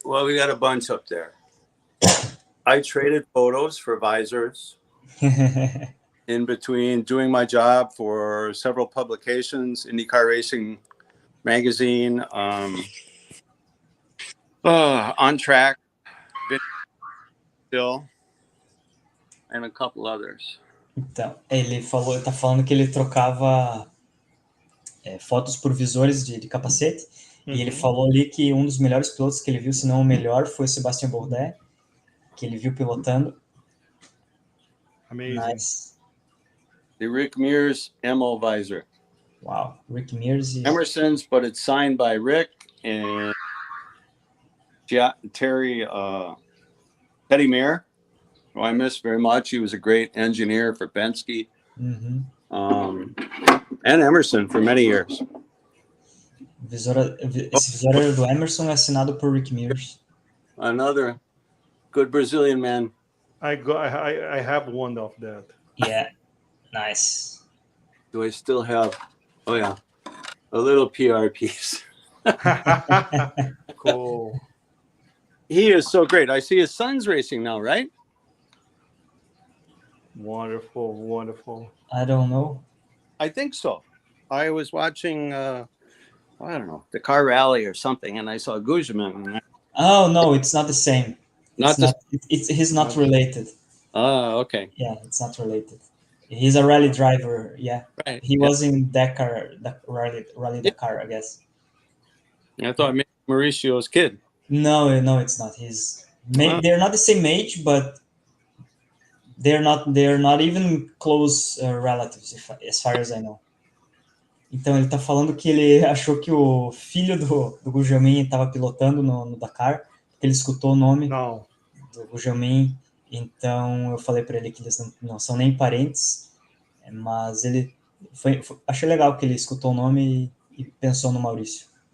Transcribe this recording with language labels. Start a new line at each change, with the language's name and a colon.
English: Well, we got a bunch up there. I traded photos for visors in between doing my job for several publications, IndyCar Racing Magazine, On Track, Still, and a couple others.
Portuguese: Então, ele tá falando que ele trocava fotos por visores de capacete, e ele falou ali que um dos melhores pilotos que ele viu, se não o melhor, foi o Sebastian Bourdais, que ele viu pilotando.
English: Amazing. Nice. The Rick Mears Emo visor. Wow, Rick Mears. Emerson's, but it's signed by Rick and Teddy Mayer, who I miss very much. He was a great engineer for Penske. Mm-hmm. And Emerson for many years.
Portuguese: Esse visor do Emerson é assinado por Rick Mears.
English: Another good Brazilian man. I have one of that. Yeah, nice. Do I still have? Oh yeah, a little PR piece. Cool. He is so great. I see his son's racing now, right? Wonderful, wonderful. I don't know. I think so. I was watching, I don't know, the car rally or something, and I saw Guzman. Oh, no, it's not the same. Not the. He's not related. Oh, okay. Yeah, it's not related. He's a rally driver. Yeah, Right. he was in Dakar, Rally Dakar, I guess. I thought maybe Mauricio's kid. No, it's not. They're not the same age, but they're not even close relatives, as far as I know.
Portuguese: Então ele tá falando que ele achou que o filho do Gugelmin estava pilotando no Dakar, porque ele escutou o nome Não. do Gugelmin. Então eu falei para ele que eles não são nem parentes, mas ele achei legal que ele escutou o nome e pensou no Maurício.